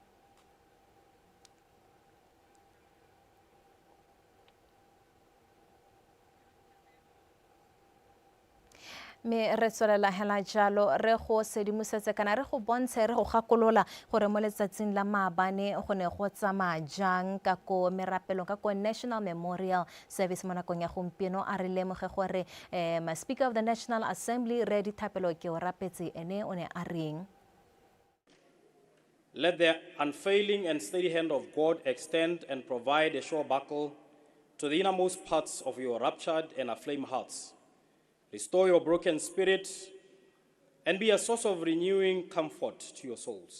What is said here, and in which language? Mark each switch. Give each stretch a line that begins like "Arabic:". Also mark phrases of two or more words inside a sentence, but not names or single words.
Tswana: Me re tswelela hela jalo re go sedimosetse kana re go bontshe re go gakolola gore mo letsatsing la maabane go ne go tsamaya jang ka ko merapelong ka ko National Memorial Service mo nakong ya gompieno a re lemoge gore
English: Speaker of the National Assembly
Tswana: Ready Thapelo ke o rapetse ene o ne a reng.
English: Let the unfailing and steady hand of God extend and provide a sure buckle to the innermost parts of your ruptured and aflame hearts. Restore your broken spirit and be a source of renewing comfort to your souls.